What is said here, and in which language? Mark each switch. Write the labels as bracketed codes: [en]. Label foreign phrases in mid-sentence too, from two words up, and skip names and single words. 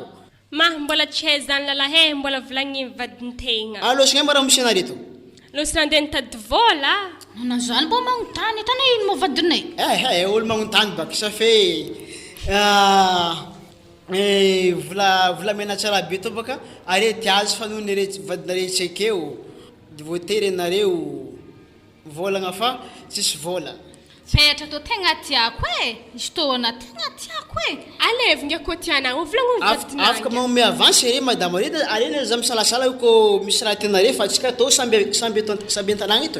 [mg] ma mbola tsy hay zany lalahe mbola volagny vadintegna alosy mba raha misy anare to losy nandeha nitady vola na zany mbo magnontany tany ino mo vadinay olo magnontany baka sa fe volamena tsara be to baka are tiazy fa noho nare vadinare tsekeo voatery nareo volagna fa tsisy vola peratra to tegna tiako izy to na tegna tiako alevinga ko tiana o volagno vadinay afaka magnome avance re madame are za misalasala ko misy raha tianare fa tsika to samby antanagna ito